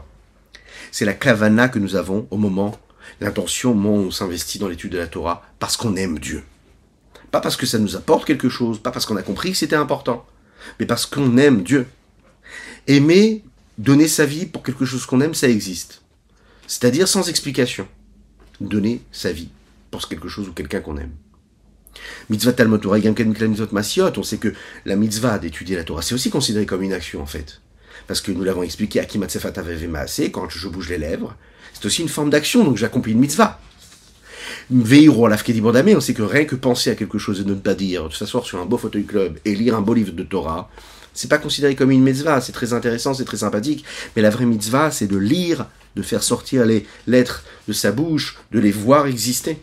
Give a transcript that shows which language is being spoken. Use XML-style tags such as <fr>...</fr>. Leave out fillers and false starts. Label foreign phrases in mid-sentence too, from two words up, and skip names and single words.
<fr>C'est la kavana que nous avons au moment, l'intention au moment où on s'investit dans l'étude de la Torah, parce qu'on aime Dieu. Pas parce que ça nous apporte quelque chose, pas parce qu'on a compris que c'était important, mais parce qu'on aime Dieu. Aimer, donner sa vie pour quelque chose qu'on aime, ça existe. C'est-à-dire sans explication. Donner sa vie pour quelque chose ou quelqu'un qu'on aime.</fr> <he>מצוות תלמוד תורה, מצוות מעשיות,</he> <fr>on sait que la mitzvah d'étudier la Torah, c'est aussi considéré comme une action en fait. Parce que nous l'avons expliqué, quand je bouge les lèvres, c'est aussi une forme d'action, donc j'accomplis une mitzvah. On sait que rien que penser à quelque chose et ne pas dire, de s'asseoir sur un beau fauteuil club et lire un beau livre de Torah, c'est pas considéré comme une mitzvah, c'est très intéressant, c'est très sympathique, mais la vraie mitzvah, c'est de lire, de faire sortir les lettres de sa bouche, de les voir exister.</fr>